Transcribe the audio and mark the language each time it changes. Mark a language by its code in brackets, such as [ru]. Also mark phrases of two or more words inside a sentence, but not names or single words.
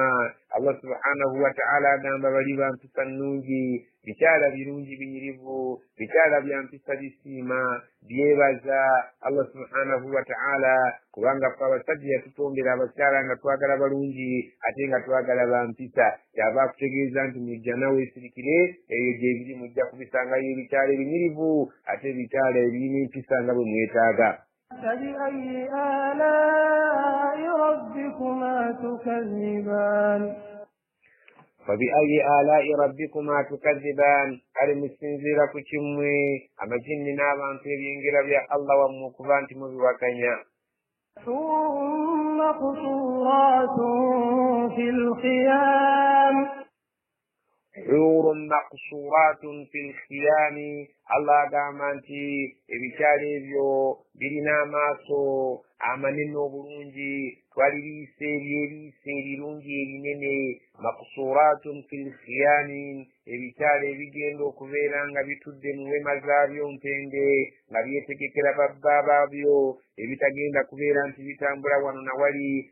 [ar] الله سبحانه وتعالى [lg] agamba bali ba mpisa nnungi bikyala birungi binyirivu bikyala bya mpisa bisiima byebaza [ar] الله سبحانه وتعالى [lg] kubanga ffe abasajja yatutondera abakyala nga twagala balungi ate nga twagala ba mpisa kyava akutegeeza nti mujja nawe esirikire eyo gyebiri mujja kubisangayo ebikyala ebinyirivu ate ebikyala ebirina empisa nga bwe mwetaaga. [ar] فبأي آلاء ربكما تكذبان فبأي آلاء ربكما تكذبان [lg] kale musinziira ku kimwe amajinni n'abantu ebyengera bya Allah wammwe okuba nti mubiwakanya. [ar] ثم قصورات في الخيام حور مقصورات في الخيام [lg] Allah agamba nti ebikyalo ebyo birina amaaso amanene obulungi twaliriisa ebyeriisa erirungi erinene [ar] مقصورات في الخيام [lg] ebikyalo ebigenda okubeera nga bitudde mu wema zaabyo mpende nga byetegekera babba baabyo ebitagenda kubeera nti bitambula wano na wali.